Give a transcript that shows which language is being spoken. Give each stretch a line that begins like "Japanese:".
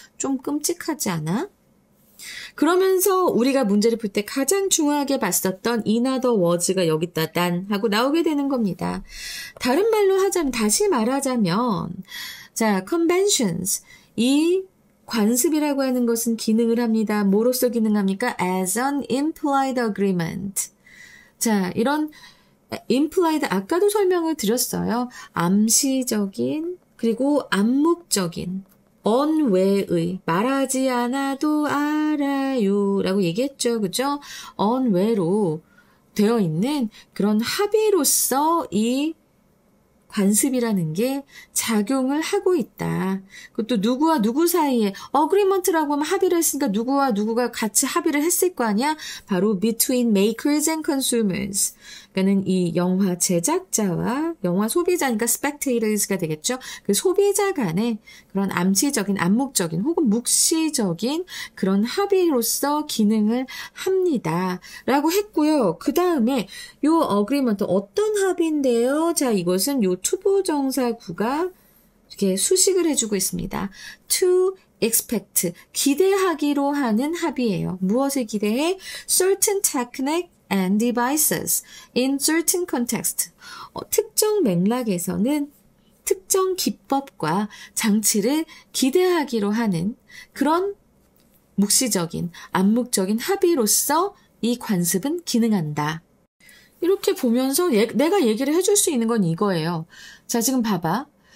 Korean: 좀 끔찍하지 않아? 그러면서 우리가 문제를 풀 때 가장 중요하게 봤었던
English: another words
Korean: 가 여기다 단 하고 나오게 되는 겁니다. 다른 말로 하자면, 다시 말하자면, 자, conventions, 이 관습이라고 하는 것은 기능을 합니다. 뭐로서 기능합니까?
English: as an implied agreement.
Korean: 자, 이런 implied, 아까도 설명을 드렸어요. 암시적인, 그리고 암묵적인, 언외의, 말하지 않아도 알아요 라고 얘기했죠. 그죠? 언외로 되어 있는 그런 합의로서 이 관습이라는 게 작용을 하고 있다. 그것도 누구와 누구 사이에 어그리먼트라고 하면 합의를 했으니까 누구와 누구가 같이 합의를 했을 거 아니야? 바로
English: between makers and consumers.
Korean: 그러니까는 이 영화 제작자와 영화 소비자니까 spectators가 되겠죠. 그 소비자 간의 그런 암시적인, 암묵적인 혹은 묵시적인 그런 합의로서 기능을 합니다. 라고 했고요. 그 다음에 요 어그리먼트 어떤 합의인데요? 자, 이것은 요 투부정사구가 이렇게 수식을 해주고 있습니다.
English: to expect,
Korean: 기대하기로 하는 합의예요. 무엇을 기대해?
English: certain technique and devices in certain context.
Korean: 특정 맥락에서는 특정 기법과 장치를 기대하기로 하는 그런 묵시적인, 암묵적인 합의로서 이 관습은 기능한다. 이렇게 보면서 내가 얘기를 해줄 수 있는 건 이거예요. 자, 지금 봐봐.